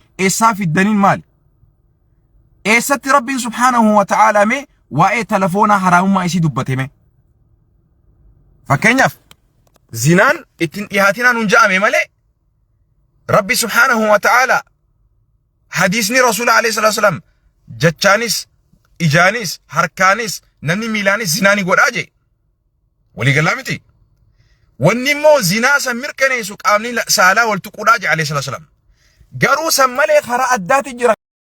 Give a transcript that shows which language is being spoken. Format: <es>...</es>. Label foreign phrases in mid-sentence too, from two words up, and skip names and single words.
<om>eessaa fiddaniin maali eessatti rabbiin</om> <ar>سبحانه وتعالى</ar> <om>mee waa'ee telefoonaa haraamummaa isii dubbateme fakkeenyaaf zinaan ittiin dhihaatinaan hun ja'ame malee rabbi</om> <ar>سبحانه وتعالى</ar> <om>hadiisni rasuula</om> <ar>عليه الصلاة والسلام</ar> <om>jachaanis ijaanis harkaanis namni miilaanis zinaani godhaa jee waliigalaa miti wanni immoo zinaa san mirkaneessu qaamni saalaa wal tuquudhaa jee</om> <ar>عليه الصلاة والسلام</ar> <om>garuu san malee karaa addaati jira</om>